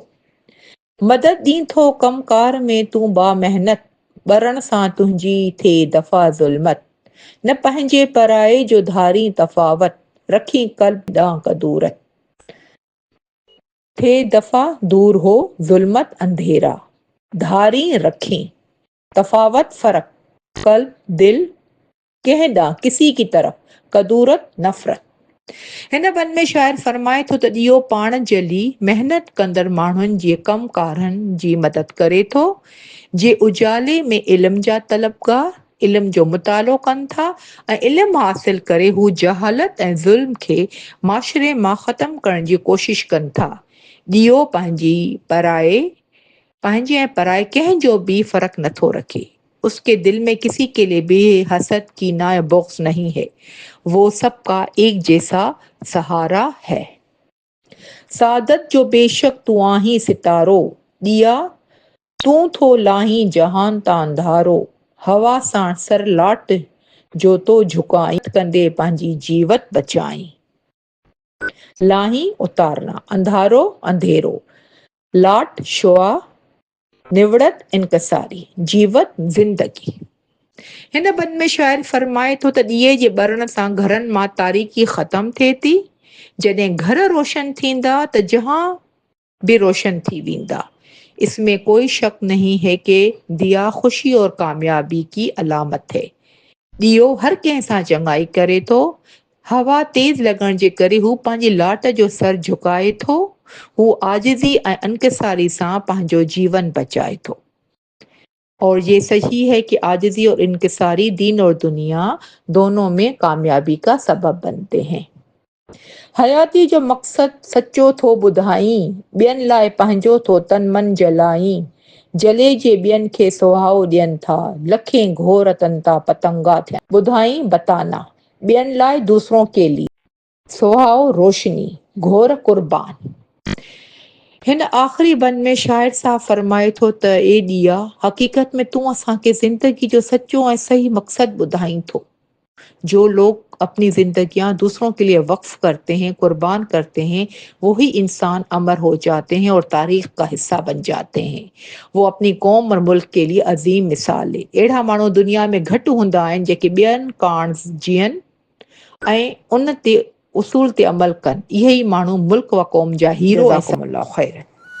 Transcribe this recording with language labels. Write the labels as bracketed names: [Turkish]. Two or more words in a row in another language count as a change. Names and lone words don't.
[Sindhi] मदद ॾीं थो कमकार में तूं बा महिनत, ॿरण सां तुंहिंजी थिए दफ़ा ज़ुल्मत, न पंहिंजे पराए जो धारी तफ़ावत, रखी कल्ब ॾांहुं कदूरत, थे दफ़ा दूर हो ज़ुल्मत अंधेरा, धारी रखें तफावत फर्क, कल्ब दिल कंहिं ॾांहुं [Urdu] کسی کی طرف, [Sindhi] कदूरत नफ़रत। हिन बंद में शाइर फरमाए थो त ॾीओ पाण जली महिनत कंदड़ माण्हुनि जे कमकारनि जी मदद करे थो, जे उजाले में इल्म जा तलबगार इल्म जो मुतालो कनि था ऐं इल्म हासिल करे हू जहालत ऐं ज़ुल्म खे माशरे मां ख़तमु करण जी कोशिश कनि था। ॾीओ पंहिंजे ऐं पराए कंहिंजो भी फ़र्क नथो रखे। [Urdu] اس کے دل میں کسی کے لیے بھی حسد کینہ یا بغض نہیں ہے، وہ سب کا ایک جیسا سہارا ہے. [Sindhi] सादत जो बेशक तू आहीं सितारो, दिया तूं थो लाहीं जहान तां अंधारो, हवा सां सर लाट जो तो झुकाई कंदे पंहिंजी जीवत बचाई। लाहीं उतारना, अंधारो अंधेरो, लाट शुआ, निवड़त इनकसारी, जीवत ज़िंदगी। हिन बंद में शाइर फरमाए थो त ॾीए जे ॿरण सां घरनि मां तारीकी ख़तम थिए थी। जॾहिं घर रोशन थींदा त जहां भी रोशन थी वेंदा। [Urdu] اس میں کوئی شک نہیں ہے کہ دیا خوشی اور کامیابی کی علامت ہے. [Sindhi] ॾीओ हर कंहिं सां चङाई करे थो, हवा तेज़ लॻण जे करे हू पंहिंजी लाट जो सर झुकाए थो। हू आजिज़ी ऐं इनकिसारी सां पंहिंजो जीवन बचाए थो। [Urdu] اور یہ صحیح ہے کہ عاجزی اور انکساری دین اور دنیا دونوں میں کامیابی کا سبب بنتے ہیں. [Sindhi] हयाती जो मक़सदु सचो थो ॿुधाईं, ॿियनि लाइ पंहिंजो थो तन मन जलाईं। जले जे ॿियनि खे सुहाओ ॾियनि था, लखें घोर तन था पतंगा थियनि। ॿुधाईं बताना, ॿियनि लाइ [Urdu] دوسروں کے لیے, [Sindhi] सुहाओ रोशनी, घोर कुर्बान। हिन आख़िरी बंद में शाइर साहब फरमाए थो त ए ॾिया, हक़ीक़त में तूं असांखे ज़िंदगी जो सच्चो ऐं सही मक़सदु ॿुधाईं थो। [Urdu] جو لوگ اپنی زندگیاں دوسروں کے لیے وقف کرتے ہیں، قربان کرتے ہیں، وہی انسان امر ہو جاتے ہیں اور تاریخ کا حصہ بن جاتے ہیں. وہ اپنی قوم اور ملک کے لیے عظیم مثال ہے. [Sindhi] अहिड़ा माण्हू दुनिया में घटि हूंदा आहिनि जेके ॿियनि काण जीअनि ऐं उन ते उसूल ते अमल कनि। इहे ई माण्हू मुल्क व क़ौम जा हीरो ऐं ख़ैर।